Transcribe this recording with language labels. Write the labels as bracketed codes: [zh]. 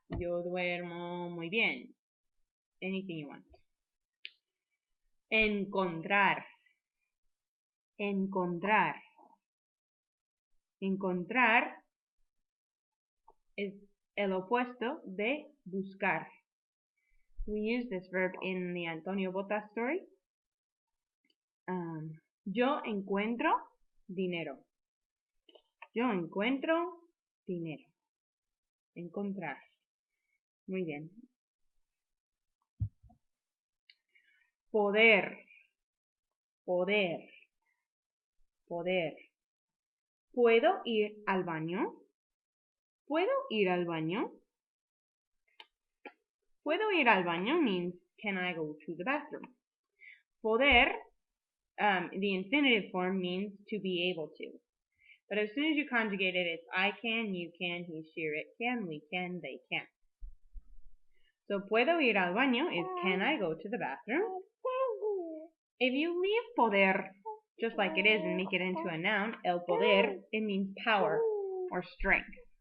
[es] Yo duermo muy bien. [en] Anything you want. [es] Encontrar. Encontrar. Encontrar es el opuesto de buscar. [en] We use this verb in the Antonio Botas story. [es] Yo encuentro dinero. Yo encuentro dinero. Encontrar. Muy bien. Poder. Poder. Poder. ¿Puedo ir al baño? ¿Puedo ir al baño? ¿Puedo ir al baño [en] means can I go to the bathroom? Poder, the infinitive form means to be able to. But as soon as you conjugate it, it's I can, you can, he, she, it can, we can, they can. So [es] puedo ir al baño [en] is can I go to the bathroom? If you leave poder just like it is and make it into a noun, el poder, it means power or strength.